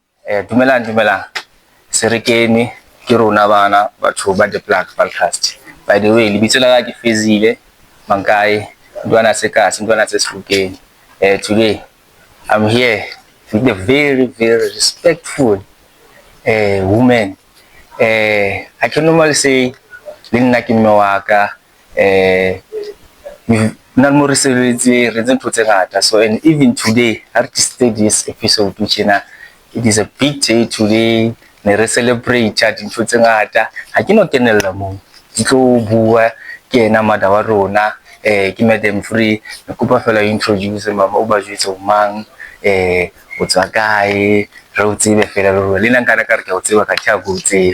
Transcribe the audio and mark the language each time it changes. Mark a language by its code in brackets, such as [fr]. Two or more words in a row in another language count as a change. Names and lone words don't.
[st] Dumelang. Serekeni ke rona bana batho ba the Plug Vaalcast. [en] By the way, [st] lebitso la ka ke Fezile Mankai, ndwana se kasi, ndwana se Sebokeng. [en] Today I'm here with a very respectful woman. I can normally say [st] le nna ke mme wa ka nna mo re sebetse re ntse tse ngata, [en] so and even today I started this episode tjena. It is a big day today. [st] Ne re celebrate dintho tse ngata. Ha ke no kenella moo ke tlo bua ke ena mada wa rona ke Madam Free. Ne kopa fela introduce mama o ba jwetsa o mang o tswa kae re o tsebe fela le nna nka ka re ke o tseba ka tja go tsebe.